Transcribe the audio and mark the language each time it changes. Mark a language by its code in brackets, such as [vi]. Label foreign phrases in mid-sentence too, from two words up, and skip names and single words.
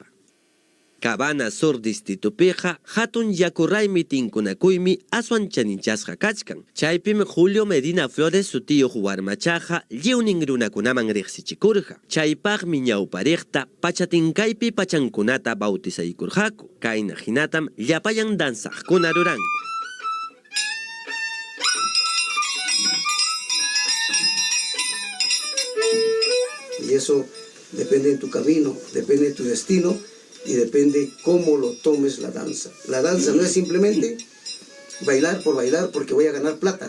[qu] Cabana Sur distritupiqa hatun yakurraymi tinkunakuymi aswan chaninchasqa kachkan. Chaypim Julio Medina Flores sutiyuq warmachaqa lliwnin runakunaman riqsichikurqa. Chaypaqmi ñawpariqta pachatinkaypi pachankunata bautizaykurqaku. Kayna hinatam llapayan danzaqkuna ruranku. [es] Y eso depende de tu camino, depende de tu destino. Y depende cómo lo tomes la danza. La danza no es simplemente bailar por bailar porque voy a ganar plata.